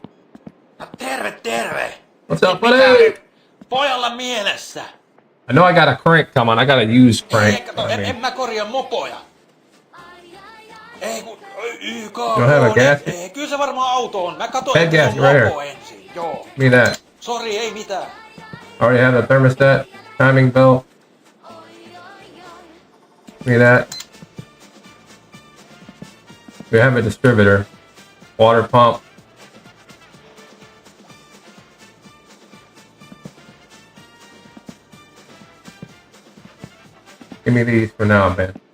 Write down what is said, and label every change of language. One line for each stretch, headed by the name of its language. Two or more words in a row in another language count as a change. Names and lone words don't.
Finnish: Terve, terve!
English: What's up, buddy?
Finnish: Pojalla mielessä!
English: I know I got a crank coming. I got a used crank.
Finnish: Kato, en mä korjaa mopoja. Ei kun YK
English: don't have a gasket?
Finnish: Ei, kyllä se varmaan auto on. Mä katoin,
English: Head
Finnish: että se on
English: gasket right
Finnish: mopo
English: here.
Finnish: ensin. Joo.
English: Give me that.
Finnish: Sori, ei mitään.
English: Already have the thermostat, timing belt. Give me that. We have a distributor, water pump. Give me these for now, man.